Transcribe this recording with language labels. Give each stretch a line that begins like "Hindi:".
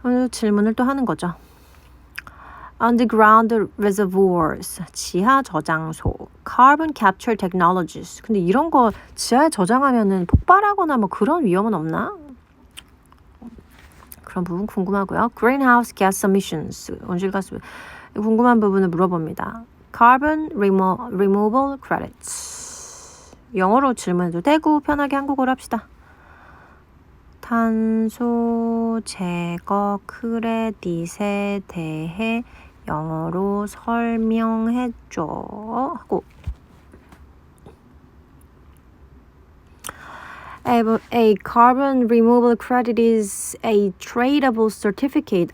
Korean: 질문을 또 하는 거죠.
English: Underground reservoirs,
Korean: 지하 저장소,
English: carbon capture technologies.
Korean: 근데 이런 거 지하에 저장하면은 폭발하거나 뭐 그런 위험은 없나? 그런 부분 궁금하고요.
English: Greenhouse gas emissions,
Korean: 온실가스 궁금한 부분을 물어봅니다.
English: Carbon removal credits.
Korean: 영어로 질문해도 되고 편하게 한국어로 합시다. 탄소 제거 크레딧에 대해 영어로 설명해줘 하고
English: A carbon removal credit is a tradable certificate.